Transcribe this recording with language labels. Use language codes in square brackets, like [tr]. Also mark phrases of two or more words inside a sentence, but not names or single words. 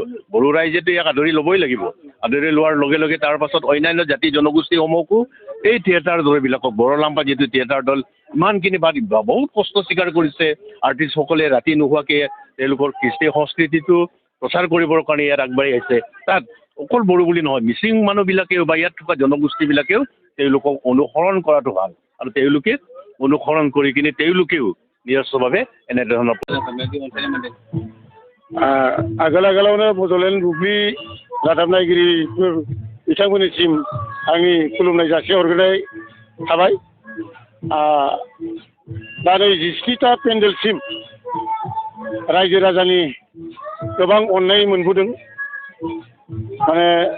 [as] বড়ো ৰাইজেতো ইয়াক আদৰি ল'বই লাগিব আদৰি লোৱাৰ লগে লগে তাৰ পাছত অন্যান্য জাতি জনগোষ্ঠীসমূহকো এই থিয়েটাৰ দলবিলাকক বৰলাম্পা যিটো থিয়েটাৰ দল ইমানখিনি বহুত কষ্ট স্বীকাৰ কৰিছে আৰ্টিষ্টসকলে ৰাতি নোহোৱাকৈ তেওঁলোকৰ কৃষ্টি সংস্কৃতিটো প্ৰচাৰ কৰিবৰ কাৰণে ইয়াত আগবাঢ়ি আহিছে তাত অকল বড়ো বুলি নহয় মিচিং মানুহবিলাকেও বা ইয়াত থকা জনগোষ্ঠীবিলাকেও তেওঁলোকক অনুসৰণ কৰাটো ভাল আৰু তেওঁলোকে অনুসৰণ কৰি কিনে তেওঁলোকেও নিজস্বভাৱে এনেধৰণৰ [brx] आगोलावनो बड'लेण्ड बुब्लि रादाब नायगिरिफोर बिथांमोननिसिम आंनि खुलुमनाय जासिहरग्रोनाय थाबाय दा नै 17टा पेन्डेलसिम रायजो राजानि गोबां अननाय मोनबोदों माने